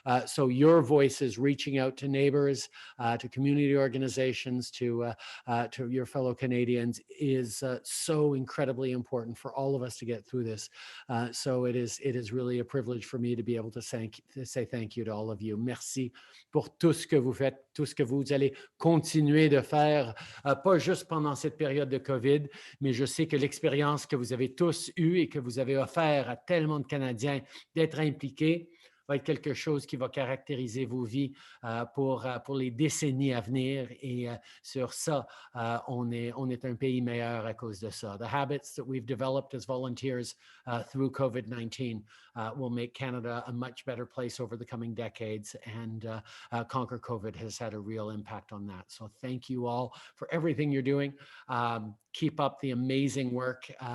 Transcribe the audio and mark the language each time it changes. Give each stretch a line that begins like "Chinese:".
English: So your voice is reaching out to neighbors, to community organizations, to your fellow Canadians is so incredibly important for all of us to get through this. So it is really a privilege for me to be able to say thank you to all of you.
French: Merci pour tout ce que vous faites, tout ce que vous allez continuer de faire, pas juste pendant cette période de COVID, mais je sais que l'expérience que vous avez tous eue et que vous avez offert à tellement de Canadiens d'être impliqués va être quelque chose qui va caractériser vos vies pour les décennies à venir. Et sur ça, on est un pays meilleur à cause de ça.
English: The habits that we've developed as volunteers through COVID-19 will make Canada a much better place over the coming decades. And Conquer COVID has had a real impact on that. So thank you all for everything you're doing. Keep up the amazing work.